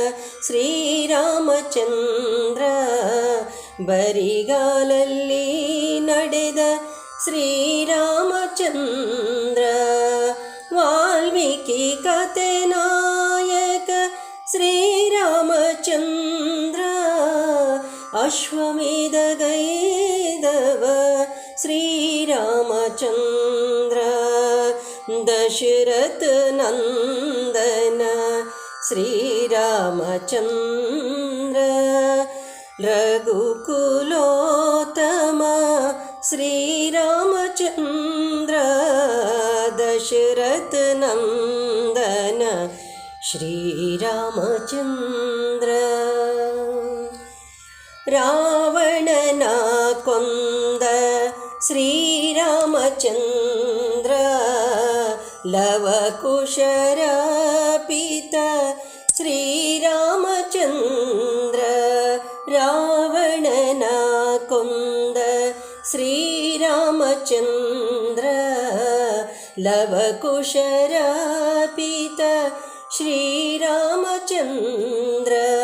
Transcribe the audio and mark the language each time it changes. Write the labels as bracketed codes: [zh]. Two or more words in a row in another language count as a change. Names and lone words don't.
[kn] ಶ್ರೀರಾಮಚಂದ್ರ ಬರಿಗಾಲಲ್ಲಿ ನಡೆದ ಶ್ರೀರಾಮಚಂದ್ರ ವಾಲ್ಮೀಕಿ ಕತೆ ನಾಯಕ ಶ್ರೀರಾಮಚಂದ್ರ ಅಶ್ವಮೇಧ ಗೈದವ ಶ್ರೀರಾಮಚಂದ್ರ ದಶರಥ [hi] दशरथ नंदन श्री रामचंद्र रघुकुलोत्तम श्री रामचंद्र दशरथ नंदन श्री रामचंद्र [kn] रावणನ ಕೊಂದ ಶ್ರೀರಾಮಚಂದ್ರ ಲವಕುಶರ ಪಿತ ಶ್ರೀರಾಮಚಂದ್ರ ರಾವಣನ ಕೊಂದ ಶ್ರೀರಾಮಚಂದ್ರ ಲವಕುಶರ ಪಿತ ಶ್ರೀರಾಮಚಂದ್ರ